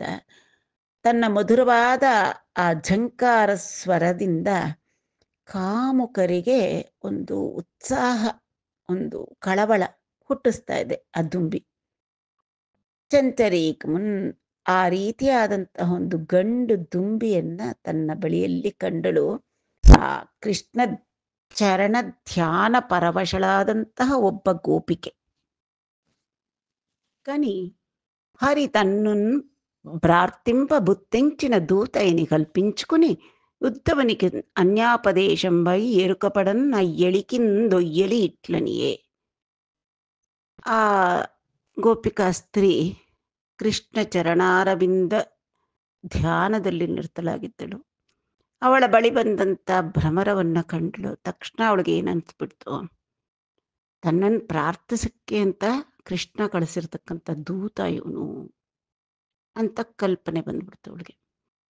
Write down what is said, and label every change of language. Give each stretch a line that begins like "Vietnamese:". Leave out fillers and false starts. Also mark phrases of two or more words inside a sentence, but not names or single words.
Kannada: ತನ್ನ ಮಧುರವಾದ ಆ ಝಂಕಾರ ಸ್ವರದಿಂದ ಕಾಮುಕರಿಗೆ ಒಂದು ಉತ್ಸಾಹ, ಒಂದು ಕಳವಳ ಹುಟ್ಟಿಸ್ತಾ ಇದೆ ಆ ದುಂಬಿ. ಚಂಚರೀಕಮುನ್, ಆ ರೀತಿಯಾದಂತಹ ಒಂದು ಗಂಡು ದುಂಬಿಯನ್ನ ತನ್ನ ಬಳಿಯಲ್ಲಿ ಕಂಡಳು. ಆ ಕೃಷ್ಣ ಚರಣ ಧ್ಯಾನ ಪರವಶಳಾದಂತಹ ಒಬ್ಬ ಗೋಪಿಕೆ.
Telugu: కానీ హరి తన్నున్ ప్రార్థింప బుత్తించిన దూతైని కల్పించుకుని ఉద్ధవునికి అన్యాపదేశంపై ఎరుకపడన్ అయ్యళికిందొయ్యలి ఇట్లనియే.
Kannada: ಆ ಗೋಪಿಕಾ ಸ್ತ್ರೀ ಕೃಷ್ಣ ಚರಣಾರವಿಂದ ಧ್ಯಾನದಲ್ಲಿ ನಿರತಳಾಗಿದ್ದಳು. ಅವಳ ಬಳಿ ಬಂದಂಥ ಭ್ರಮರವನ್ನ ಕಂಡಳು. ತಕ್ಷಣ ಅವಳಿಗೆ ಏನನ್ಸ್ಬಿಡ್ತು, ತನ್ನನ್ನು ಪ್ರಾರ್ಥಿಸಕ್ಕೆ ಅಂತ ಕೃಷ್ಣ ಕಳಿಸಿರ್ತಕ್ಕಂಥ ದೂತ ಇವನು ಅಂತ ಕಲ್ಪನೆ ಬಂದ್ಬಿಡ್ತು ಅವಳಿಗೆ.